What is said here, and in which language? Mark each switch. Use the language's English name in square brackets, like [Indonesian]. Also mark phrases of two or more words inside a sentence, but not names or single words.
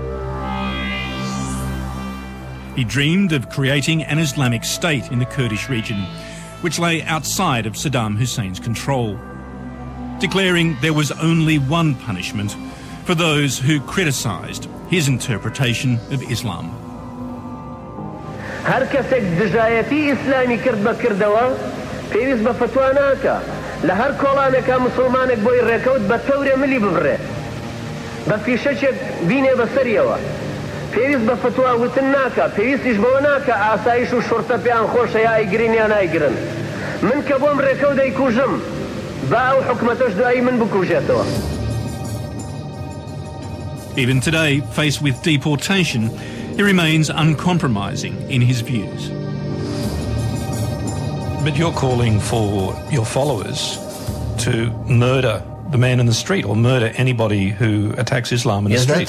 [English] He dreamed of creating an Islamic state in the Kurdish region, which lay outside of Saddam Hussein's control, declaring there was only one punishment for those who criticised his interpretation of Islam. [Central Kurdish] هر کەسێک دژایەتی ئیسلامی کرد بە کردەوە پێویست بە فتوا ناکە لە هەر کۆڵانێکا مسلمانێک بۆی ڕێکەوت بە تەورێ ملی ببڕێ بە فیشەکێک بینێ بەسەریەوە پێویست بە فتوا وتن ناکە پێویستیش بەوە ناکە ئاسایش و شورتە پێیان خۆشە یا ئایگرین یا نایگرن من کە بۆم ڕێکەوت دەیکوژم با ئەو حکومەتەش دوایی من بکوژێتەوە. [English] Even today, faced with deportation, he remains uncompromising in his views. But you're calling for your followers to murder the man in the street or murder anybody who attacks Islam in the street.